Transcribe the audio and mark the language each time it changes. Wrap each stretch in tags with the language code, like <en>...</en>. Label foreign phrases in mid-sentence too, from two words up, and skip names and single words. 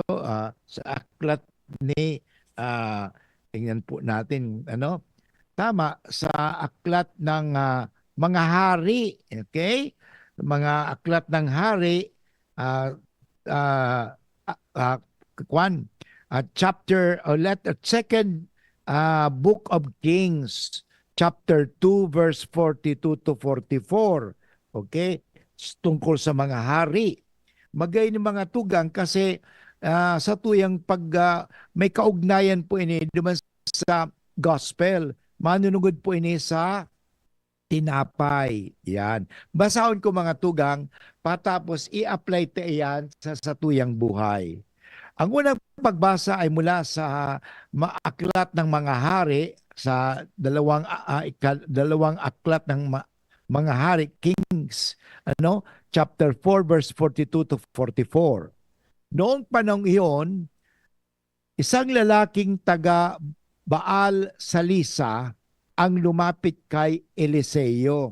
<tl>Sa aklat ni, tingnan po natin, ano? Tama, sa aklat ng mga hari, okay? Mga aklat ng hari, uh, uh, uh, kwan, chapter,</tl> <en>or second book of Kings, chapter 2, verse 42 to 44.</en> <tl>Okay? Tungkol sa mga hari.</tl> <bik>Magay ni mga tugang kasi sa tuyang pag may kaugnayan po ini duman sa gospel. Manunugod po ini sa tinapay. Yan. Basahon ko mga tugang patapos i-apply ta iyan sa tuyang buhay.</bik> <tl>Ang unang pagbasa ay mula sa aklat ng mga hari sa dalawang aklat ng mga hari, Kings, ano, chapter 4 verse 42 to 44. Noong panahong iyon, isang lalaking taga Baal Salisa ang lumapit kay Eliseo.</tl>